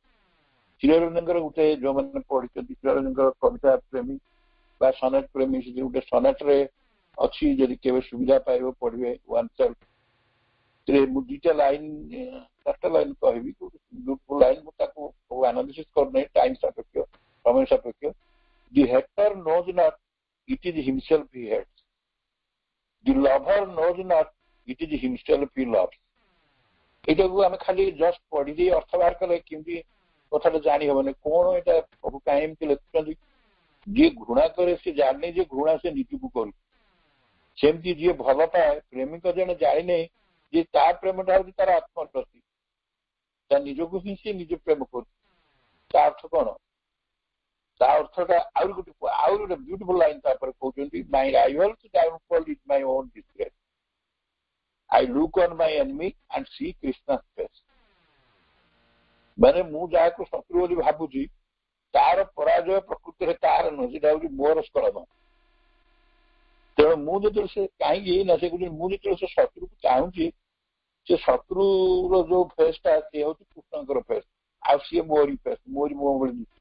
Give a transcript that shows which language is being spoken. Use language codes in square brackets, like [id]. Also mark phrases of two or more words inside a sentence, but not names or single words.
[or] ଶ୍ରୀଅରବିନ୍ଦଙ୍କର ଗୋଟେ ଯୋଉମାନେ ପଢିଛନ୍ତି, ଶ୍ରୀଅରବିନ୍ଦଙ୍କର କବିତା ପ୍ରେମୀ ବା ସନେଟ୍ ପ୍ରେମୀ, ସେ ଗୋଟେ ସନେଟ୍ରେ ଅଛି, ଯଦି କେବେ ସୁବିଧା ପାଇବ ପଢିବେ, [en] One Self. [or] ମୁଁ ଦୁଇଟା ଲାଇନ୍, 4ଟା ଲାଇନ୍ କହିବି, [en] beautiful line. [or] ମୁଁ ତାକୁ ଆନାଲିସିସ୍ କରୁନାହିଁ, ଟାଇମ୍ ସାପେକ୍ଷ, ସମୟ ସାପେକ୍ଷ। [en] The hater knows not it is himself he hates. The lover knows not it is himself he loves. [or] ଏଇଟାକୁ ଆମେ ଖାଲି ଜଷ୍ଟ ପଢିଦେଇ ଅର୍ଥ ବାହାର କଲେ କେମିତି କଥାଟା ଜାଣି ହବନି କଣ ଏଇଟା ପ୍ରଭୁ କାହିଁ ଏମିତି ଲେଖୁଛନ୍ତି। ଯିଏ ଘୃଣା କରେ ସେ ଜାଣିନି ଯେ ଘୃଣା ସେ ନିଜକୁ କରୁଛି। ସେମିତି ଯିଏ ଭଲ ପାଏ, ପ୍ରେମିକ ଜଣେ ଜାଣିନେ ଯେ ତା ପ୍ରେମଟା ହଉଛି ତାର ଆତ୍ମପ୍ରତି, ତା ନିଜକୁ ହିଁ ସେ ନିଜେ ପ୍ରେମ କରୁଛି। ତା ଅର୍ଥ କଣ? ତା ଅର୍ଥଟା ଆହୁରି ଗୋଟେ [en] beautiful line [or] ତାପରେ କହୁଛନ୍ତି, [en] My rival's downfall is my own disgrace. I look on my enemy and see Krishna's face. [or] ମାନେ ମୁଁ ଯାହାକୁ ଶତ୍ରୁ ବୋଲି ଭାବୁଛି ତାର ପରାଜୟ ପ୍ରକୃତିରେ ତାର ନୁହେଁ, ସେଟା ହଉଛି ମୋର ସ୍କଳନ। ତେଣୁ ମୁଁ ଯେତେବେଳେ ସେ କାହିଁକି ନା ସେ କହୁଛନ୍ତି, ମୁଁ ଯେତେବେଳେ ସେ ଶତ୍ରୁକୁ ଚାହୁଁଛି, ସେ ଶତ୍ରୁର ଯୋଉ ଫେସ୍ଟା ସେ ହଉଛି କୃଷ୍ଣଙ୍କର ଫେସ୍, ଆଉ ସିଏ ମୋରି ଫେସ୍, ମୋରି ମୁହଁ ଭଳି ଦିଶୁଛି।